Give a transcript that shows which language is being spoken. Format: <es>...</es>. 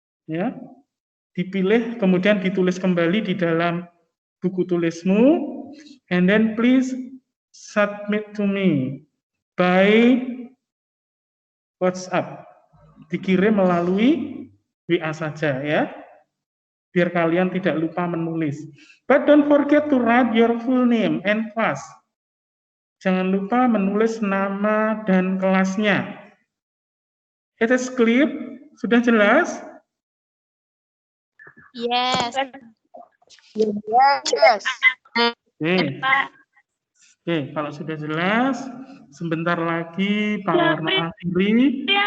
<id>Ya. Dipilih kemudian ditulis kembali di dalam buku tulismu</id> <en>and then please submit to me by WhatsApp.</en> <id>Dikirim melalui WA saja ya. Biar kalian tidak lupa menulis.</id> <en>But don't forget to write your full name and class.</en> <id>Jangan lupa menulis nama dan kelasnya.</id> <en>It is clear?</en> <id>Sudah jelas?</id> <en>Yes. Yes.</en> <id>Oke, kalau sudah jelas, sebentar lagi Pak Warno akhiri.</id>